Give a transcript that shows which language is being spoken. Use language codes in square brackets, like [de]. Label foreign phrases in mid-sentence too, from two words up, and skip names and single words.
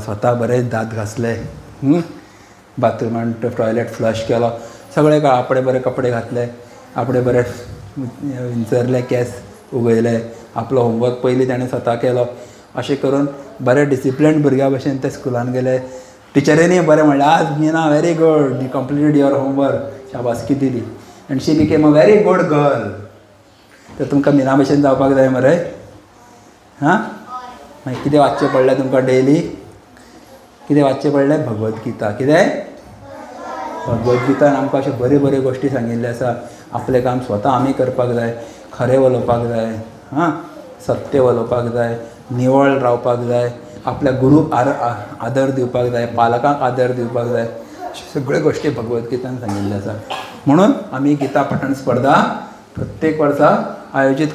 [kok] स्वता बरें दात घासले बाथरुमान [en] toilet flush [kok] केलो सगळे आपणे बरे कपडे घातले आपणे बरे विंचरले केस उगयले आपलो होमवर्क पयलीं ताणें स्वता केलो अशें करून बरें डिसिप्लिन्ड भुरग्या भशेन ते स्कुलान गेले टिचरीनय बरें म्हणलें आज मीना [en] very good you completed your homework [kok] शाबासकी दिली आनी [en] she became a very good girl [kok] तर तुमकां मिना भशेन जावपाक जाय मरे मागीर कितें वाचचें पडलें तुमकां डेली कितें वाचचें पडलें भगवद्गीता कितें भगवद्गीतान आमकां अश्यो बऱ्यो गोश्टी सांगिल्ल्यो आसा आपलें काम स्वता आमी करपाक जाय खरें उलोवपाक जाय सत्य उलोवपाक जाय निवळ रावपाक जाय आपल्या गुरूक आदर दिवपाक जाय पालकांक आदर दिवपाक जाय अश्यो सगळ्यो गोश्टी भगवद्गीतान सांगिल्ल्यो आसा म्हणून आमी गीता पठण स्पर्धा प्रत्येक वर्सा आयोजीत